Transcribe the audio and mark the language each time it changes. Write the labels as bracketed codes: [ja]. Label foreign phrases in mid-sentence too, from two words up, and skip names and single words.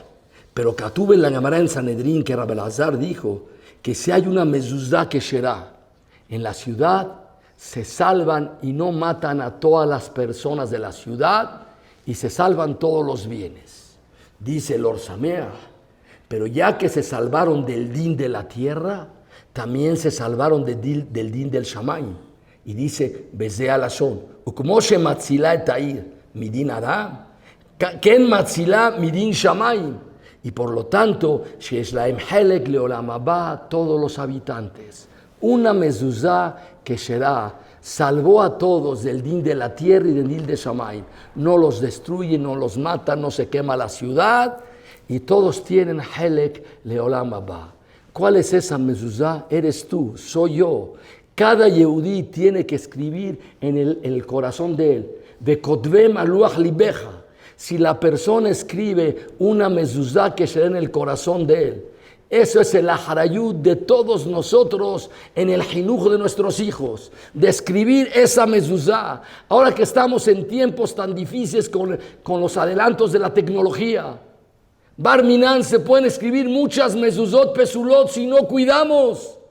[es] Pero Katuv en la Gemara en Sanedrín, que Rabbi Elazar dijo que si hay una mezuzá que será en la ciudad, se salvan y no matan a todas las personas de la ciudad y se salvan todos los bienes. Dice el Or Sameach, pero ya que se salvaron del din de la tierra, también se salvaron del din del Shamayim. Y dice, [he] בזה לשון, וכמו שמצילה אותו מדין אדם, כן מצילה מדין שמים. [es] Y por lo tanto, [he] שיש להם חלק לעולם הבא, [es] todos los habitantes. Una mezuzá que será, salvó a todos del din de la tierra y del din de Shamayim. No los destruye, no los mata, no se quema la ciudad. Y todos tienen [he] חלק לעולם הבא. [es] ¿Cuál es esa mezuzá? Eres tú, soy yo. Cada Yehudí tiene que escribir en el corazón de él. [he] וכתבם על לוח לבך. [es] Si la persona escribe una mezuzá que será en el corazón de él, eso es el aharayut de todos nosotros en el jinuj de nuestros hijos, de escribir esa mezuzá. Ahora que estamos en tiempos tan difíciles con los adelantos de la tecnología, [arc] בר מינן, [es] se pueden escribir muchas [he] מזוזות פסולות [es] si no cuidamos.